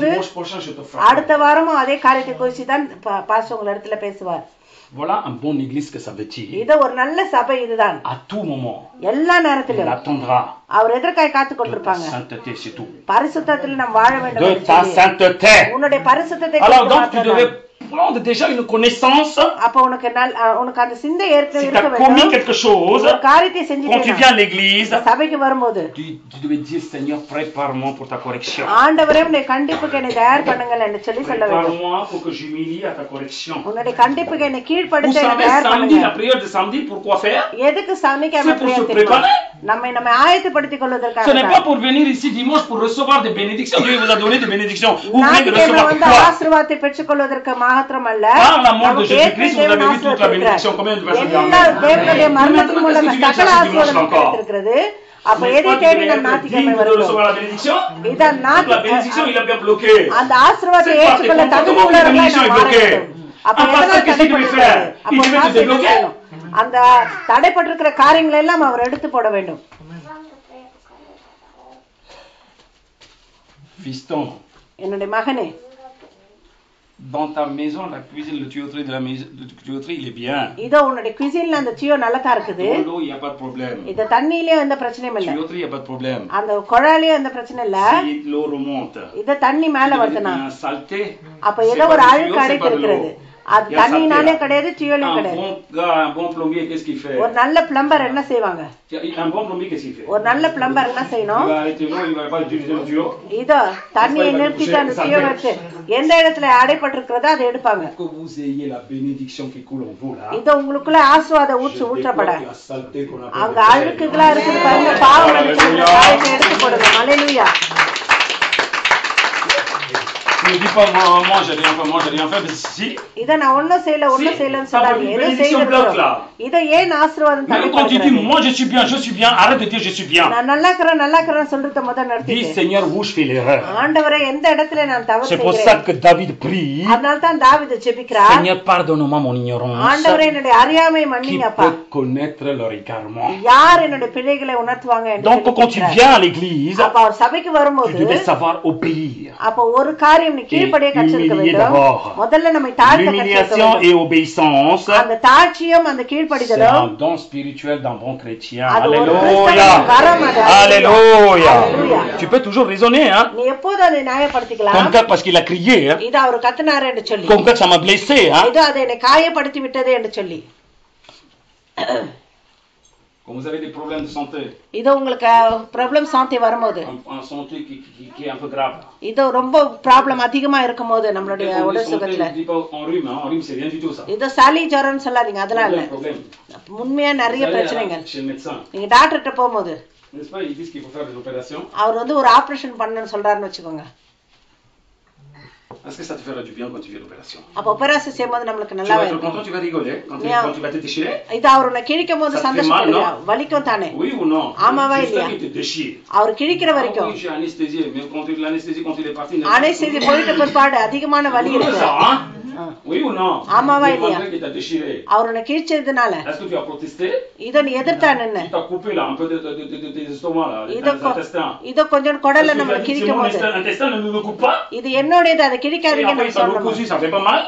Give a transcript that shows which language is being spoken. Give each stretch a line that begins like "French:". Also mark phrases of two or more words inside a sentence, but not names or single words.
French: Dimanche prochain, je te frappe.
Tamil: அடுத்த வாரமும் அதே காரியத்தை குறித்து தான் பாஸ்டர் உங்க இடத்துல பேசுவார்.
French: Voilà un bon église que ça veut dire.
Tamil: இது ஒரு நல்ல சபை இதுதான்.
French: À tout moment,
Tamil: எல்லா
French: il
Tamil: நேரத்திலும்
French: attendra
Tamil: அவர் எதற்காக காத்து
French: de ta
Tamil: கொண்டிருப்பாங்க?
French: sainteté, c'est tout.
Tamil: பரிசுத்தத்தில் நாம் வாழ வேண்டும்
French: De
Tamil: என்று
French: ta
Tamil: சொல்லி.
French: sainteté.
Tamil: உன்னுடைய பரிசுத்தத்தை
French: Alors
Tamil: குறித்து
French: donc tu
Tamil: மாத்திரம்
French: devais
Tamil: தான்.
French: prendre déjà une connaissance.
Tamil: அப்ப உனக்கு உனக்கு அந்த சிந்தை ஏற்கனவே
French: Si tu
Tamil: இருக்க
French: as commis
Tamil: வேண்டும்.
French: quelque chose,
Tamil: ஒரு காரியத்தை
French: quand tu
Tamil: செஞ்சுட்டு
French: viens à l'église,
Tamil: சபைக்கு வரும்போது
French: Tu devais dire, Seigneur, prépare-moi pour ta correction.
Tamil: ஆண்டவரே உன்னுடைய கண்டிப்புக்கு என்னை தயார் பண்ணுங்கள் என்று சொல்லி சொல்ல வேண்டும்.
French: Prépare-moi pour que j'humilie à ta correction.
Tamil: உன்னுடைய கண்டிப்புக்கு என்னை
French: Vous
Tamil: கீழ்ப்படுத்த என்னை
French: savez,
Tamil: தயார்
French: samedi,
Tamil: பண்ணுங்க.
French: la prière de samedi, pourquoi faire?
Tamil: எதுக்கு சமைக்காம
French: C'est pour se préparer.
Tamil: நம்மை ஆயத்தப்படுத்திக் கொள்வதற்காக
French: Ce n'est pas pour venir ici dimanche pour recevoir des bénédictions. Dieu vous a donné des bénédictions. Vous venez de recevoir
Tamil: வந்து
French: quoi?
Tamil: ஆசீர்வாதத்தை பெற்றுக் கொள்வதற்கு மாத்திரம் அல்ல,
French: Par l'amour de
Tamil: நமக்கு
French: Jésus-Christ, vous avez vu toute la bénédiction. Combien de personnes disent
Tamil: எல்லா
French: Amen?
Tamil: தேவனுடைய மரணத்தின் மூலம்
French: Maintenant, qu'est-ce que tu
Tamil: சகல
French: viens chercher dimanche
Tamil: ஆசீர்வாதம்
French: encore?
Tamil: கிடைத்திருக்கிறது. அப்ப
French: N'est-ce
Tamil: எதை
French: pas
Tamil: தேடி
French: qu'il
Tamil: நம்
French: devait être
Tamil: ஞாயிற்றுக்கிழமை
French: digne de
Tamil: வருகிறோம்?
French: recevoir la bénédiction?
Tamil: இதான்
French: Donc la bénédiction, il a bien bloqué.
Tamil: அந்த ஆசீர்வாதத்தை
French: C'est pas
Tamil: ஏற்றுக்கொள்ள
French: tes
Tamil: தகுதி
French: comportements,
Tamil: உள்ளவர்களாய்
French: la bénédiction
Tamil: நாம்
French: est
Tamil: மாற
French: bloquée.
Tamil: வேண்டும். அப்ப
French: Un
Tamil: எதனால்
French: pasteur, qu'est-ce qu'il devait
Tamil: தடைப்பட்டிருக்கிறது?
French: faire?
Tamil: அப்ப
French: Il devait te
Tamil: பாஸ்டர் என்ன
French: débloquer.
Tamil: செய்யணும்? அந்த தடைப்பட்டிருக்கிற காரியங்களை எல்லாம் அவர் எடுத்து போட வேண்டும்.
French: Fiston,
Tamil: என்னுடைய மகனே,
French: dans ta maison, la cuisine, le tuyauterie de la maison, le tuyauterie, il est bien.
Tamil: இதோ உன்னுடைய குசின்ல அந்த சியோ நல்லதா இருக்குது.
French: Dans l'eau, il n'y a pas de problème.
Tamil: இது தண்ணியிலே எந்த பிரச்சனையும் இல்ல.
French: Tuyauterie, il n'y a pas de problème.
Tamil: அந்த குழாயிலே எந்த பிரச்சனை இல்ல.
French: Si l'eau remonte,
Tamil: இது தண்ணி மேல
French: il y
Tamil: வருதுனா
French: a un saleté.
Tamil: அப்ப ஏதோ ஒரு அழுக்கு அடைத்து இருக்கிறது. அது தண்ணினாலே கிடையாது, சியோலையும் கிடையாது.
French: Un bon plombier, qu'est-ce qu'il fait?
Tamil: ஒரு நல்ல பிளம்பர் என்ன செய்வாங்க?
French: Un bon plombier, qu'est-ce qu'il fait?
Tamil: ஒரு நல்ல பிளம்பர் என்ன செய்யணும்?
French: Il va arrêter l'eau, il ne va pas utiliser le tuyau.
Tamil: இதோ தண்ணியை நிறுத்திட்டு அந்த சியோ வச்சு எந்த இடத்துல அடைப்பட்டிருக்கிறதோ அதை எடுப்பாங்க.
French: Que vous ayez la bénédiction qui coule en vous là.
Tamil: இதோ உங்களுக்குள்ள ஆசீர்வாத ஊற்றப்பட
French: La saleté qu'on a
Tamil: அங்க அழுக்குகளா இருக்குது பாருங்க, பாவம் நினைச்ச காரியத்தை எடுத்து போடுங்க. ஹல்லேலூயா.
French: Ne dis pas moi j'ai rien fait, mais si.
Tamil: இத நான் ஒண்ணும் செய்யலன்னு சொல்லாதீங்க. ஏதோ
French: bénédiction
Tamil: செய்திருக்கிறோம்.
French: bloque là.
Tamil: இத ஏன் ஆசீர்வாதம்
French: Même quand tu dis
Tamil: தடைப்படுகிறது?
French: moi je suis bien, arrête de dire je suis bien.
Tamil: நான் நல்லா இருக்கிறேன் சொல்றத முதல்ல
French: Dis
Tamil: நிறுத்திட்டு,
French: Seigneur, où je fais l'erreur.
Tamil: ஆண்டவரே எந்த இடத்துல நான் தவறு
French: C'est pour ça
Tamil: செய்கிறேன்?
French: que David prie.
Tamil: அதனால தான் தாவீது ஜெபிக்கிறார்.
French: Seigneur, pardonne-moi mon ignorance.
Tamil: ஆண்டவரே என்னுடைய அறியாமை
French: Qui
Tamil: மன்னிங்கப்பா.
French: peut connaître leur égarement.
Tamil: யார் என்னுடைய பிள்ளைகளை உணர்த்துவாங்க என்று
French: Donc quand tu
Tamil: கேட்கிறார்.
French: viens à l'église,
Tamil: அப்ப அவர் சபைக்கு
French: tu
Tamil: வரும்போது
French: devais savoir obéir.
Tamil: அப்ப ஒரு காரியம் நீ கீழ்ப்படிய கற்றிருக்க
French: humilier
Tamil: வேண்டும்.
French: d'abord.
Tamil: முதல்ல நம்மை தாழ்த்த கற்றிருக்க
French: L'humiliation
Tamil: வேண்டும்.
French: et obéissance,
Tamil: அந்த தாட்சியும் அந்த
French: C'est
Tamil: கீழ்ப்படிதலும்
French: un don spirituel d'un bon chrétien.
Tamil: அது ஒரு
French: Alléluia.
Tamil: கிறிஸ்தவன் வரம் அது.
French: Alléluia. Alléluia. Tu peux toujours raisonner, hein.
Tamil: நீ எப்போது அதை நியாயப்படுத்திக்கலாம்?
French: Comme ça, parce qu'il a crié, hein.
Tamil: இது அவர் கத்துனாரு என்று சொல்லி,
French: Comme ça, ça m'a blessé, hein.
Tamil: இது அதை என்னை காயப்படுத்தி விட்டது என்று சொல்லி.
French: Quand vous avez des problèmes de santé,
Tamil: இது உங்களுக்கு ப்ராப்ளம் சாந்தி வரும்போது,
French: un santé qui est un peu grave.
Tamil: இது ரொம்ப ப்ராப்ளம் அதிகமா இருக்கும்போது நம்மளுடைய
French: Quand on dit
Tamil: உடல்
French: santé,
Tamil: சுகத்துல,
French: je ne dis pas en rhume, hein. En rhume, c'est rien du tout ça.
Tamil: இது சளி ஜுரம்னு சொல்லாதீங்க, அதெல்லாம் இல்ல.
French: Problème.
Tamil: உண்மையா நிறைய
French: Vous allez
Tamil: பிரச்சனைகள்.
French: chez le médecin,
Tamil: நீங்க டாக்டர்கிட்ட போகும்போது
French: n'est-ce pas? Ils disent qu'il faut faire des opérations.
Tamil: அவர் வந்து ஒரு ஆபரேஷன் பண்ணணும்னு சொல்றாருன்னு வச்சுக்கோங்க.
French: Est-ce que ça te fera du bien quand tu fais l'opération?
Tamil: அப்ப உபராசம் செய்யும்போது நம்மளுக்கு
French: Tu
Tamil: நல்லா
French: vas être
Tamil: இருக்கும்.
French: content, tu vas rigoler quand Yeah. tu vas te déchirer?
Tamil: இது அவர் உன்னை கிழிக்கும் போது
French: Ça te fait mal,
Tamil: சந்தோஷப்படுவியா?
French: non?
Tamil: வலிக்கும் தானே?
French: Oui ou non?
Tamil: ஆமாவா
French: Juste
Tamil: இல்லையா?
French: qu'il te déchire.
Tamil: அவர் கிழிக்கிற
French: Ah
Tamil: வரைக்கும்
French: oui, j'ai anesthésié, mais l'anesthésie quand il est parti,
Tamil: அனைசெய்தி போயிட்ட பிற்பாடு அதிகமான வலி
French: douloureux
Tamil: இருக்கு.
French: ça, hein? Oui ou non?
Tamil: ஆமாவா
French: Mais
Tamil: இல்லையா?
French: malgré qu'il t'a déchiré.
Tamil: அவர் உன்னை கிழிச்சதுனால
French: Est-ce que tu as protesté?
Tamil: இத நீ எதிர்த்தா நின்னு
French: Il t'a coupé là un peu de tes estomacs là,
Tamil: இத
French: des intestins.
Tamil: இத கொஞ்சம் குடல்ல
French: Est-ce que tu
Tamil: நம்ம
French: as dit, c'est
Tamil: கிழிக்கும்
French: mon
Tamil: போது
French: intestin ne me coupe pas?
Tamil: இது என்னோடது அதை
French: Et
Tamil: கிழிக்காதீங்க
French: après
Tamil: நம்ம
French: il t'a
Tamil: சொல்லணும்.
French: recousu, ça fait pas mal?